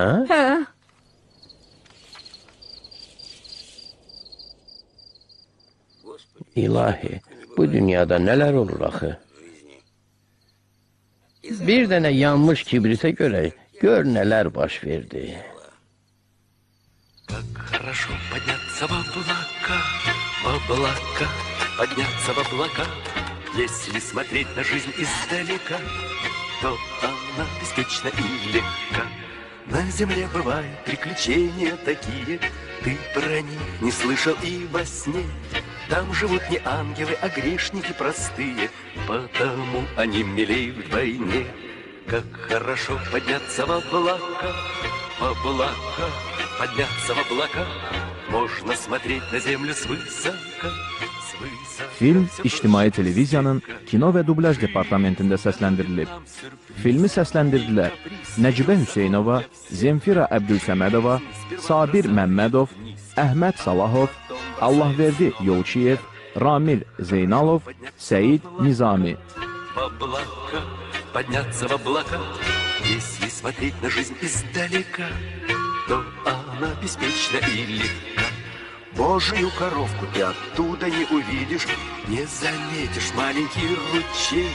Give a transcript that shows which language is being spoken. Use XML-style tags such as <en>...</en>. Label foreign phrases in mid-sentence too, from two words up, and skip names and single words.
<az>Hə. İlahi, bu dünyada nələr olur axı? Bir dənə yanmış kibritə görə gör nələr baş verdi.</az> <ru>Как хорошо подняться в облака, подняться в облака. Если смотреть на жизнь издалека, то она беспечна и легка. На земле бывают приключения такие, ты про них не слышал и во сне. Там живут не ангелы, а грешники простые, потому они милей вдвойне. Как хорошо подняться в облака, подняться в облака. Можно смотреть на землю свысока, свысока.</ru> <az>Film İctimai Televiziyanın kino və dublaj departamentində səsləndirilib. Filmi səsləndirdilər Nəcibə Hüseynova, Zemfira Əbdülsəmədova, Sabir Məmmədov, Əhməd Salahov, Allahverdi Yolçiyev, Ramil Zeynalov, Səid Nizami.</az> <ru>В облака, подняться в облака. Если смотреть на жизнь издалека, то она беспечна и легка. Божию коровку ты оттуда не увидишь, не заметишь маленький ручей.</ru>